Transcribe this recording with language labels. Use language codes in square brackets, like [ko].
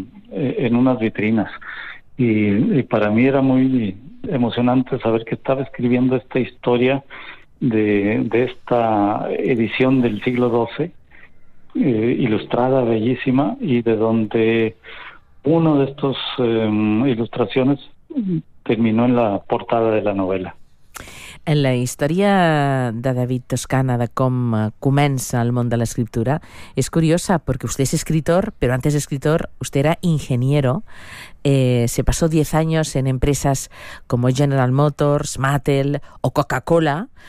[es] en unas vitrinas, y para mí era muy emocionante saber que estaba escribiendo esta historia de esta edición del siglo XII, ilustrada, bellísima, y de donde uno de estos ilustraciones terminó en la portada de la novela. [ca] En la història de David Toscana, de com comença el món de l'escriptura, és curiosa, perquè usted és escritor, però [es] antes de escritor, usted era ingeniero. Se pasó 10 años en empresas como General Motors, Mattel o Coca-Cola.